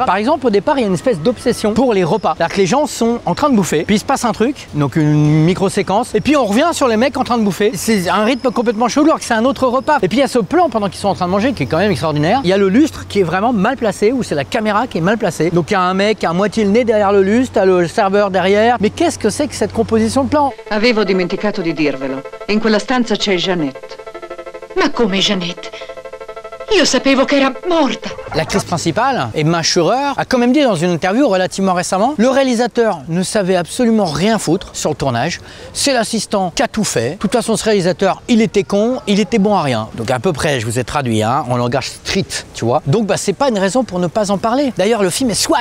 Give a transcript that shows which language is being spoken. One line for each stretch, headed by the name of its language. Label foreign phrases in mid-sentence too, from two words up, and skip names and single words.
French: Par exemple, au départ, il y a une espèce d'obsession pour les repas. C'est-à-dire que les gens sont en train de bouffer, puis il se passe un truc, donc une micro-séquence, et puis on revient sur les mecs en train de bouffer. C'est un rythme complètement chelou, alors que c'est un autre repas. Et puis il y a ce plan pendant qu'ils sont en train de manger, qui est quand même extraordinaire. Il y a le lustre qui est vraiment mal placé, ou c'est la caméra qui est mal placée. Donc il y a un mec à moitié le nez derrière le lustre, t'as le serveur derrière. Mais qu'est-ce que c'est que cette composition de plan?
Italian: Avevo dimenticato di dirvelo. In quella stanza c'è Jeannette. Ma come Jeannette? Io sapevo che era morta.
French: L'actrice principale, Emma Schurer, a quand même dit dans une interview relativement récemment, le réalisateur ne savait absolument rien foutre sur le tournage. C'est l'assistant qui a tout fait. De toute façon, ce réalisateur, il était con, il était bon à rien. Donc à peu près, je vous ai traduit, hein, en langage street, tu vois. Donc bah c'est pas une raison pour ne pas en parler. D'ailleurs, le film est swag.